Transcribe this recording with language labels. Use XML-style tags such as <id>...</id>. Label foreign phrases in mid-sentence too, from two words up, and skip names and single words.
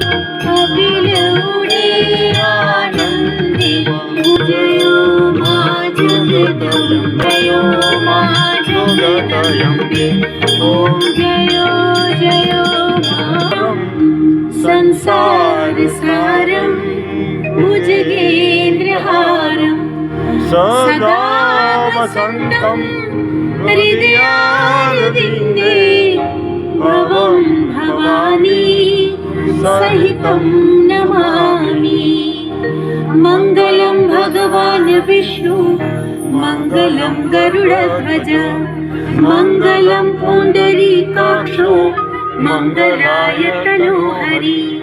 <gu>અભિલ ઉડે આનંદે જયો મા જગદંબે મા જગદંબે ઓમ જયો જયો મા</gu> <sa>સંસાર સારમ ભુજગેન્દ્રહારમ સદા वसन्तं हृदयारविन्दे भवं भवानी सहितं नमामि। मङ्गलं भगवान् विष्णु मङ्गलं गरुडध्वज मङ्गलं पुण्डरीकाक्षो मङ्गलाय तनोहरि।</sa>